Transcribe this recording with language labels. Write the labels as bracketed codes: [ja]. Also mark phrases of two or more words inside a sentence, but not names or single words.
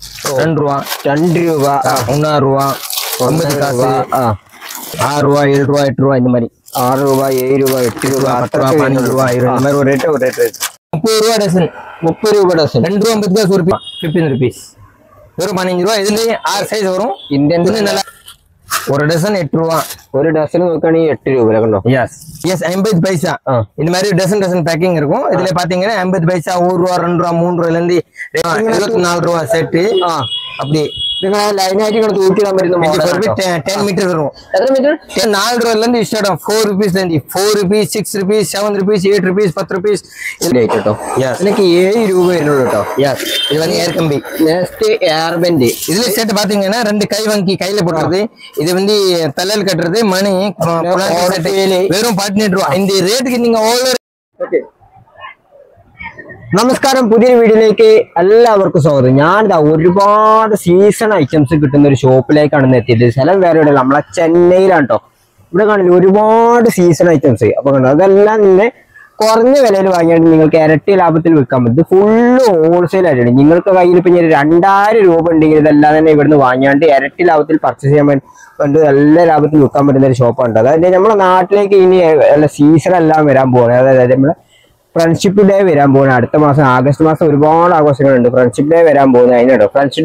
[ta] 2 ரூபா 3 ரூபா 50 காசு 6 ரூபா 7 ரூபா 8 ரூபா இந்த மாதிரி 6 ரூபா 7 ரூபா 8 ரூபா 10 ரூபா 15 ரூபா இந்த மாதிரி ஒரு ரேட் 30 ரூபா டசன் 30 ரூபா டசன் 2 ரூபா 50 காசு ஒரு 15 rupees வெறும் 15 ரூபா இதுலயே 6 சைஸ் வரும் ഇന്ത്യൻ நல்லா ஒரு டசன் 8 ரூபா [ml] ஒரு டசன் നോക്കുകയാണെങ്കിൽ 8 രൂപ കണ്ടോ [ta] எஸ் 50 பைசா இந்த மாதிரி டசன் பேக்கிங் இருக்கும் இதுல பாத்தீங்கன்னா 50 பைசா 1 ரூபா 2 ரூபா 3 ரூபாயில இருந்து 24 ரூபா செட் அப்படி [ml] നിങ്ങൾ ലൈനായിട്ട് ഇങ്ങനെ തൂക്കിടാൻ പറ്റുന്ന മോഡൽ 10 മീറ്റർ വരും എത്ര മീറ്റർ 4 രൂപയിல இருந்து ஸ்டார்ட் ஆகும் 4 rupees ல இருந்து 4 rupees 6 rupees 7 rupees 8 rupees 10 rupees ഇതിലേക്ക് കേട്ടോ എനിക്ക് 7 രൂപ വരുന്നുള്ളൂ കേട്ടോ [ta] இது வந்து ஏர் கம்பி [en] next air bend [ta] இதுல செட் பாத்தீங்கன்னா ரெண்டு கை வாங்கி கையில போடுறது இது வந்து தலையில கட்டுறது மணி வெறும் 18 ரூபா இந்த ரேட்டுக்கு நீங்க ஓவர் [ml] ഓക്കേ നമസ്കാരം പുതിയ വീഡിയോയിലേക്ക് എല്ലാവർക്കും സ്വാഗതം ഞാൻ ഒരുപാട് സീസൺ ഐറ്റംസ് കിട്ടുന്ന ഒരു ഷോപ്പിലേക്കാണ് എത്തിയത് സ്ഥലം വേറെ ഇവിടെ നമ്മളെ ചെന്നൈയിലാണ് കേട്ടോ ഇവിടെ കാണില്ല ഒരുപാട് സീസൺ ഐറ്റംസ് അപ്പൊ കണ്ടോ അതെല്ലാം നിന്നെ കുറഞ്ഞ വിലയിൽ വാങ്ങിയാൽ നിങ്ങൾക്ക് ഇരട്ടി ലാഭത്തിൽ വിൽക്കാൻ പറ്റും ഫുള്ള് ഹോൾസെയിൽ ആയിട്ടുണ്ട് നിങ്ങൾക്ക് കയ്യിൽ ഇപ്പൊ 2000 രൂപ ഉണ്ടെങ്കിൽ ഇതെല്ലാം തന്നെ ഇവിടുന്ന് വാങ്ങിയാണ്ട് ഇരട്ടി ലാഭത്തിൽ പർച്ചേസ് ചെയ്യാൻ വേണ്ടി നല്ല ലാഭത്തിൽ വിൽക്കാൻ പറ്റുന്ന ഒരു ഷോപ്പാണ് അതായത് നമ്മുടെ നാട്ടിലേക്ക് ഇനി സീസൺ എല്ലാം വരാൻ പോകുന്നത് അതായത് നമ്മളെ ഫ്രണ്ട്ഷിപ്പ് ഡേ വരാൻ പോകുന്നത് അടുത്ത മാസം ആഗസ്റ്റ് മാസം ഒരുപാട് ആഘോഷങ്ങളുണ്ട് ഫ്രണ്ട്ഷിപ്പ് ഡേ വരാൻ പോകുന്നത് അതിനുണ്ടോ ഫ്രണ്ട്ഷിപ്പ്